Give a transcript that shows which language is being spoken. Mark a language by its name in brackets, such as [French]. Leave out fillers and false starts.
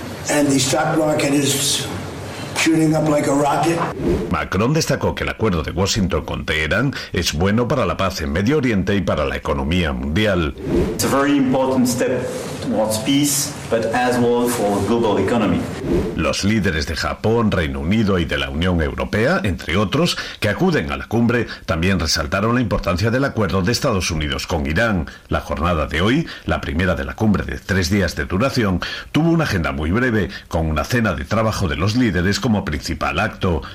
[English] And the stock market is shooting up like a rocket. [Spanish] Macron destacó que el acuerdo de Washington con Teherán es bueno para la paz en Medio Oriente y para la economía mundial. [English] It's a very important step towards peace, but as well for the global economy. [Spanish] Los líderes de Japón, Reino Unido y de la Unión Europea, entre otros, que acuden a la cumbre, también resaltaron la importancia del acuerdo de Estados Unidos con Irán. La jornada de hoy, la primera de la cumbre de tres días de duración, tuvo una agenda muy breve, con una cena de trabajo de los líderes como principal acto.